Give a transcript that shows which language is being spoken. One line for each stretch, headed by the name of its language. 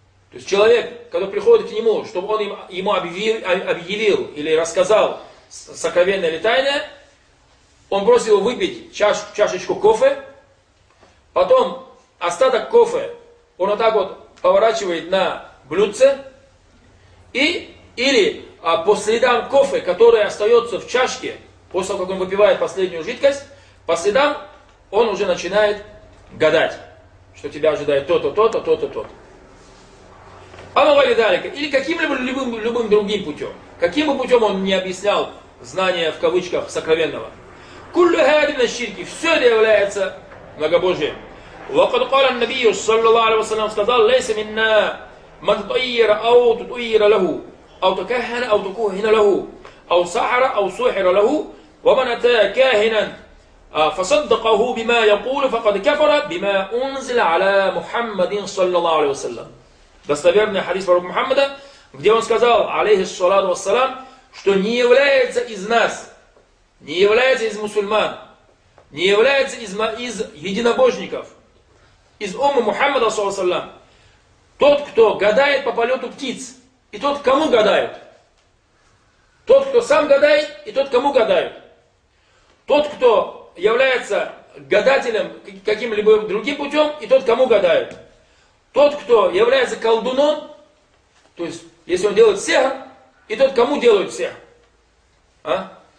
Russian: То есть человек, когда приходит к нему, чтобы он ему объявил или рассказал сокровенное или тайное, он просит его выпить чашечку кофе, потом остаток кофе он вот так вот поворачивает на блюдце, или по следам кофе, которое остается в чашке, после того, как он выпивает последнюю жидкость, по следам он уже начинает гадать, что тебя ожидает то-то, то-то, то-то, то-то. А ну, говорит, далее, или каким-либо любым другим путем, каким бы путем он ни объяснял знание в кавычках сокровенного.
Arabic: Куллю хадим на ширки,
Russian: все это является многобожием.
Arabic: وقد قال النبي صلى الله عليه وسلم
Russian: сказал
Arabic: ليس منا من طير او تطير له او تكهن او تكهن له او سحر او سحر له ومن اتى كاهنا فصدقه بما يقول فقد كفر بما انزل على محمد صلى الله عليه وسلم
Russian: достоверный хадис пророка Мухаммада, где он сказал алейхи ссаляту вассалам, что не является из нас, не является из мусульман, не является из единобожников, из уммы Мухаммада, салям, тот, кто гадает по полету птиц, и тот, кому гадают. Тот, кто сам гадает, и тот, кому гадают. Тот, кто является гадателем каким-либо другим путем, и тот, кому гадают. Тот, кто является колдуном, то есть, если он делает сехр, и тот, кому делают сехр. А?